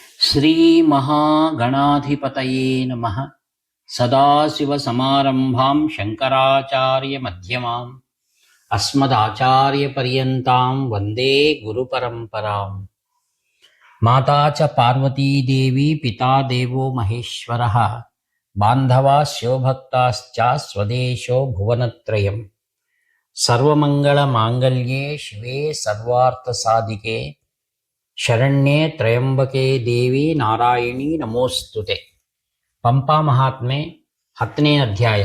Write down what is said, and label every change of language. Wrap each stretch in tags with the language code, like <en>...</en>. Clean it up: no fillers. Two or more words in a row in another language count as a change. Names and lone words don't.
<sa>ಶ್ರೀ ಮಹಾಗಣಾಧಿಪತಯೇ ನಮಃ. ಸದಾಶಿವಸಮಾರಂಭಾಂ ಶಂಕರಾಚಾರ್ಯ ಮಧ್ಯಮಾಂ ಅಸ್ಮದಾಚಾರ್ಯಪರ್ಯಂತಾಂ ವಂದೇ ಗುರುಪರಂಪರಾಂ. ಮಾತಾ ಚ ಪಾರ್ವತೀ ದೇವಿ ಪಿತಾ ದೇವೋ ಮಹೇಶ್ವರಃ ಬಾಂಧವಾ ಶಿವಭಕ್ತಾಶ್ಚ ಸ್ವದೇಶೋ ಭುವನತ್ರಯಂ. ಸರ್ವಮಂಗಳಮಾಂಗಲ್ಯೇ ಶಿವೆ ಸರ್ವಾರ್ಥಸಾಧಿಕೆ ಶರಣ್ಯೇ ತ್ರಯಂಬಕೆ ದೇವಿ ನಾರಾಯಣಿ ನಮೋಸ್ತುತೆ.</sa> <kn>ಪಂಪಾ ಮಹಾತ್ಮೆ 10ನೇ ಅಧ್ಯಾಯ.</kn>